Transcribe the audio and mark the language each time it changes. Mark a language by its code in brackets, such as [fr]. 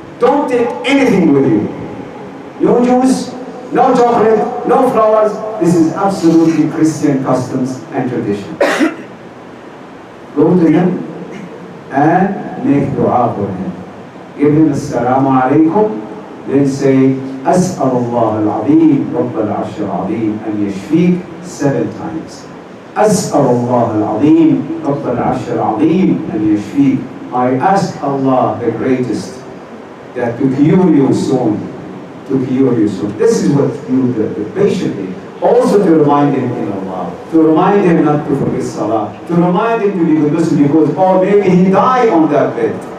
[en] Don't take anything with you. No juice, no chocolate, no flowers. This is absolutely Christian customs and tradition. Go to him and make dua for him. Give him assalamu alaikum, then say [ar] أسأل الله العظيم رب العرش العظيم أن يشفيك [en] 7 times. [ar] أسأل الله العظيم رب العرش العظيم أن يشفيك. [en] I ask Allah the greatest that to cure you soon. To cure you soon. This is what you do, patiently. Also to remind him in Allah. To remind him not to forget Salah. To remind him to be good Muslim because, or maybe he died on that bed.